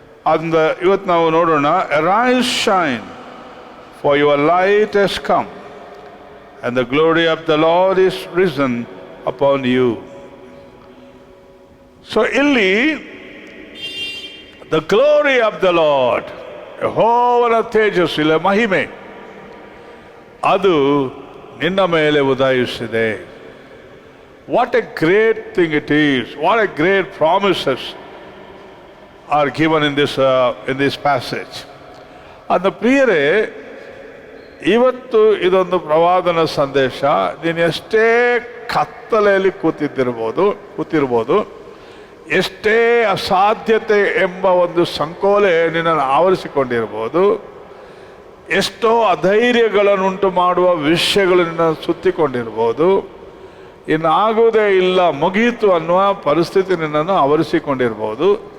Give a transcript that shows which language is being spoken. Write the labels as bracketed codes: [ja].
[kn] ಆದ್ದರಿಂದ ಇವತ್ತು ನಾವು ನೋಡೋಣ, [en] Arise shine, for your light has come and the glory of the Lord is risen upon you. [kn] So ಇಲ್ಲಿ [en] the glory of the Lord, [kn] ಯೆಹೋವನ ತೇಜಸ್ಸು, ಇಲ್ಲ ಮಹಿಮೆ, ಅದು ನಿನ್ನ ಮೇಲೆ ಉದಯಿಸಿದೆ. [en] What a great thing it is. What a great promises are given in this passage. [kn] And the ಪ್ರಿಯರೇ, ಇವತ್ತು ಇದೊಂದು ಪ್ರವಾದನ ಸಂದೇಶ. ನೀನು ಎಷ್ಟೇ ಕತ್ತಲೆಯಲ್ಲಿ ಕೂತಿರ್ಬೋದು, ಎಷ್ಟೇ ಅಸಾಧ್ಯತೆ ಎಂಬ ಒಂದು ಸಂಕೋಲೆ ನಿನ್ನನ್ನು ಆವರಿಸಿಕೊಂಡಿರ್ಬೋದು, ಎಷ್ಟೋ ಅಧೈರ್ಯಗಳನ್ನುಂಟು ಮಾಡುವ ವಿಷಯಗಳು ನಿನ್ನನ್ನು ಸುತ್ತಿಕೊಂಡಿರ್ಬೋದು, ಇನ್ನಾಗುವುದೇ ಇಲ್ಲ, ಮುಗಿಯಿತು ಅನ್ನುವ ಪರಿಸ್ಥಿತಿ ನಿನ್ನನ್ನು ಆವರಿಸಿಕೊಂಡಿರ್ಬೋದು.